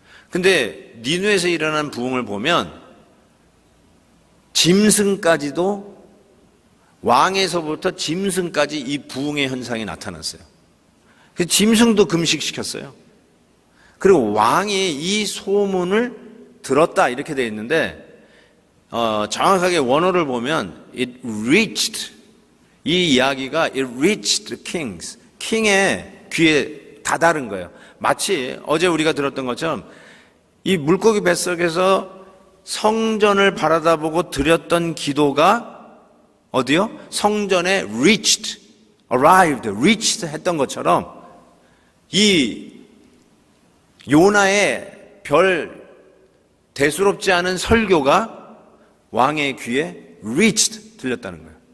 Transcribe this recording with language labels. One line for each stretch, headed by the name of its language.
Korean: 근데 니누에서 일어난 부흥을 보면 짐승까지도 왕에서부터 짐승까지 이 부흥의 현상이 나타났어요. 그래서 짐승도 금식시켰어요. 그리고 왕이 이 소문을 들었다 이렇게 되어 있는데 정확하게 원어를 보면
English: it reached
Korean: 이 이야기가
English: it reached the kings.
Korean: 킹의 귀에 다다른 거예요. 마치 어제 우리가 들었던 것처럼 이 물고기 뱃속에서 성전을 바라다보고 드렸던 기도가 어디요? 성전에
English: reached, arrived, reached
Korean: 했던 것처럼 이 요나의 별 대수롭지 않은 설교가 왕의 귀에 reached 들렸다는 거예요.